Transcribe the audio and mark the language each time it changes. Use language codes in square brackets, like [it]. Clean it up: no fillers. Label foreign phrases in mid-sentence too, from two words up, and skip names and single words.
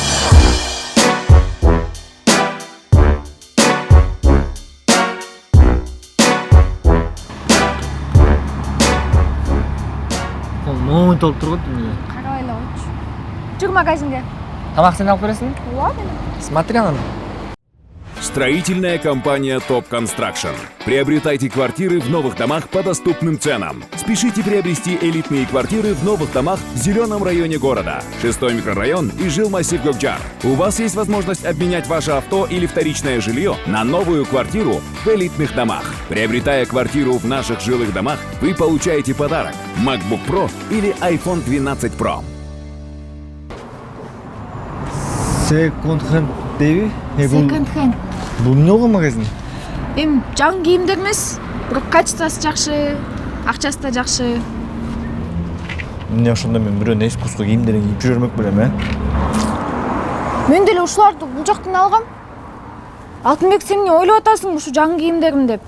[ky] Момент болуп тургут эмне? Карабай эле койчу. Жүр магазинге. Тамак сен алып бересиңби? Ооба, менен. Смотри анан. [ru] Строительная компания Top Construction. Приобретайте квартиры в новых домах по доступным ценам. Спешите приобрести элитные квартиры в новых домах в зеленом районе города. 6-й микрорайон и жилмассив Гокджар. У вас есть возможность обменять ваше авто или вторичное жилье на новую квартиру в элитных домах. Приобретая квартиру в наших жилых домах, вы получаете подарок MacBook Pro или iPhone 12 Pro. [ky] Секонд-хенд дейби? [en] Second hand. [ky] Бул эмне болгон магазин? Эми жаңы кийимдер эмес, бирок качествосы жакшы, акчасы да жакшы. Эмне ошондо мен бирөөнүн эски куску кийимдерин кийип жүрө бермөк белем, Мен деле ушуларды бул жактан алгам. Алтынбек, сен эмне ойлоп атасың ушу жаңы кийимдерим деп?